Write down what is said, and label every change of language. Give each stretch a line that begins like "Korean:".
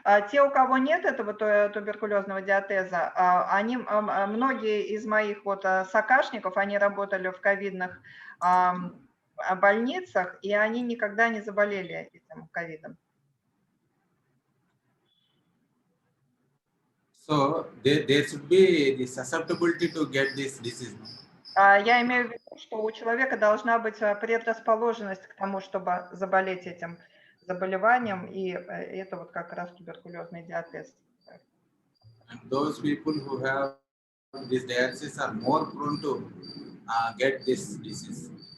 Russian: Те, у кого нет этого туберкулезного диатеза, многие из моих сокашников, они работали в ковидных больницах, и они никогда не заболели этим ковидом.
English: So there should be the susceptibility to get this disease.
Russian: Я имею в виду, что у человека должна быть предрасположенность к тому, чтобы заболеть этим заболеванием, и это как раз туберкулезный диатез.
English: And those people who have this diathesis are more prone to get this disease.